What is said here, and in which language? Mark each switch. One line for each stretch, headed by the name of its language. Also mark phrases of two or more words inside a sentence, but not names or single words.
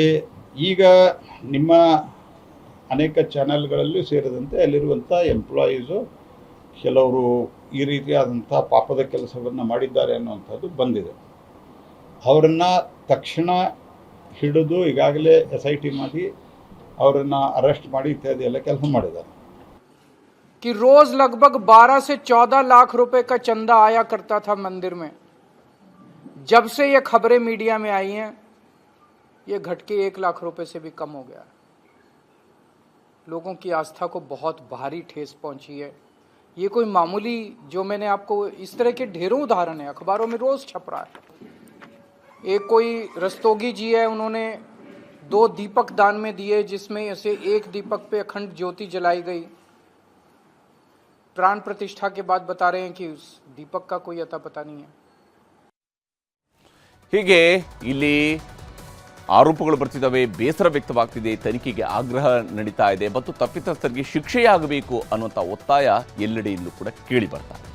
Kannada: ಈಗ ನಿಮ್ಮ ಅನೇಕ ಚಾನೆಲ್ಗಳಲ್ಲೂ ಸೇರಿದಂತೆ ಅಲ್ಲಿರುವಂಥ ಎಂಪ್ಲಾಯೀಸು ಕೆಲವರು ಈ ರೀತಿಯಾದಂಥ ಪಾಪದ ಕೆಲಸವನ್ನು ಮಾಡಿದ್ದಾರೆ ಅನ್ನುವಂಥದ್ದು ಬಂದಿದೆ. ಅವರನ್ನು ತಕ್ಷಣ ಹಿಡಿದು ಈಗಾಗಲೇ SIT ಮಾಡಿ ಅವರನ್ನು ಅರೆಸ್ಟ್ ಮಾಡಿ ಇತ್ಯಾದಿ ಎಲ್ಲ ಕೆಲಸ ಮಾಡಿದ್ದಾರೆ.
Hindi: कि रोज लगभग 12 से 14 लाख रुपए का चंदा आया करता था मंदिर में। जब से ये खबरें मीडिया में आई हैं, ये घट के 1 लाख रुपए से भी कम हो गया। लोगों की आस्था को बहुत भारी ठेस पहुंची है। ये कोई मामूली, जो मैंने आपको इस तरह के ढेरों उदाहरण है, अखबारों में रोज छप रहा है। एक कोई रस्तोगी जी है, उन्होंने 2 दीपक दान में दिए, जिसमें से एक दीपक पे अखंड ज्योति जलाई गई। प्राण प्रतिष्ठा के बाद बता रहे हैं कि उस दीपक का कोई अता पता नहीं है।
Kannada: ಹೀಗೆ ಇಲ್ಲಿ ಆರೋಪಗಳು ಬರ್ತಿದ್ದಾವೆ, ಬೇಸರ ವ್ಯಕ್ತವಾಗ್ತಿದೆ, ತನಿಖೆಗೆ ಆಗ್ರಹ ನಡೀತಾ ಇದೆ ಮತ್ತು ತಪ್ಪಿತಸ್ಥರಿಗೆ ಶಿಕ್ಷೆಯಾಗಬೇಕು ಅನ್ನುವಂಥ ಒತ್ತಾಯ ಎಲ್ಲೆಡೆಯಿಂದಲೂ ಕೂಡ ಕೇಳಿ ಬರ್ತಾ ಇದೆ.